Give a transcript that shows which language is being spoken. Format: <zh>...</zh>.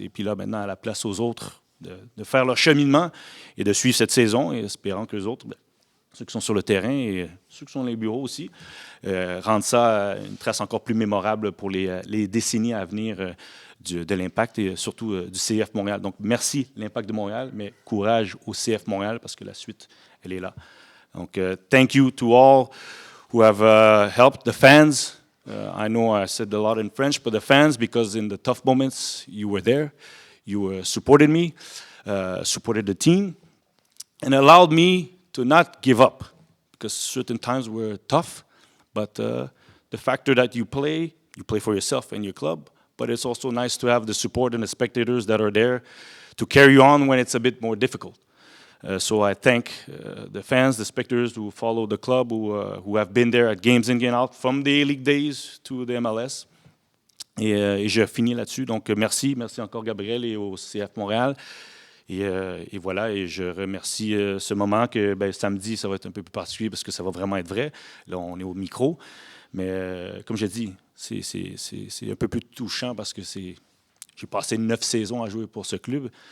<fr>Et puis là, maintenant, à la place aux autres de faire leur cheminement et de suivre cette saison, et espérant que les autres, bien, ceux qui sont sur le terrain et ceux qui sont dans les bureaux aussi, rendent ça une trace encore plus mémorable pour les décennies à venir de l'Impact et surtout du CF Montréal. Donc, merci l'Impact de Montréal, mais courage au CF Montréal parce que la suite, elle est là.</fr> <en>Donc, thank you to all who have helped the fans. I know I said a lot in French, but the fans, because in the tough moments, you were there. You supported me, supported the team, and allowed me to not give up, because certain times were tough, but the factor that you play for yourself and your club, but it's also nice to have the support and the spectators that are there to carry on when it's a bit more difficult. So I thank the fans, the spectators who follow the club, who have been there at games in, game out, from the A-League days to the MLS.</en> <fr>Et je finis là-dessus. Donc, merci encore Gabriel et au CF Montréal. Et voilà, et je remercie ce moment que samedi, ça va être un peu plus particulier parce que ça va vraiment être vrai. Là, on est au micro. Mais comme je dis, c'est un peu plus touchant parce que j'ai passé 9 saisons à jouer pour ce club.</fr>